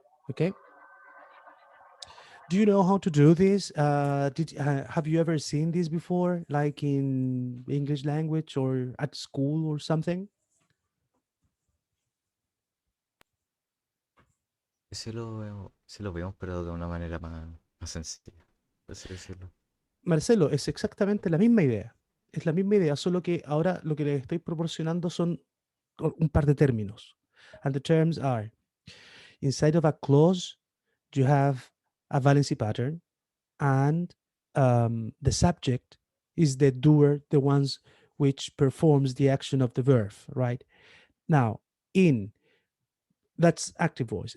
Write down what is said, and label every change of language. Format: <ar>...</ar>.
<en>Okay. Do you know how to do this? Did Have you ever seen this before, like in English language or at school or something?</en> <es>Sí lo vemos, pero de una manera más sencilla, por así decirlo. Marcelo, es exactamente la misma idea. Es la misma idea, solo que ahora lo que les estoy proporcionando son un par de términos.</es> <en>And the terms are: inside of a clause, you have a valency pattern, and the subject is the doer, the ones which performs the action of the verb, right? Now, in that's active voice.</en>